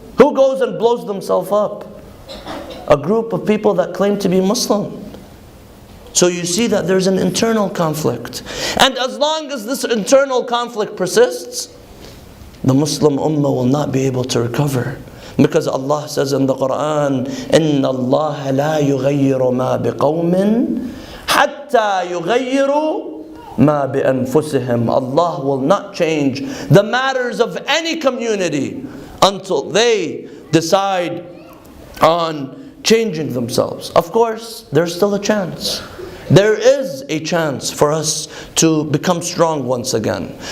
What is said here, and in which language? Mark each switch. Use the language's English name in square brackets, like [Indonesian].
[English] Who goes and blows themselves up? A group of people that claim to be Muslim. So you see that there's an internal conflict. And as long as this internal conflict persists, the Muslim ummah will not be able to recover. Because Allah says in the Quran, [Arabic] إِنَّ اللَّهَ لَا يُغَيِّرُ مَا بِقَوْمٍ حَتَّى يُغَيِّرُوا مَا بِأَنفُسِهِمْ. [English] Allah will not change the matters of any community until they decide on changing themselves. Of course, there's still a chance. There is a chance for us to become strong once again.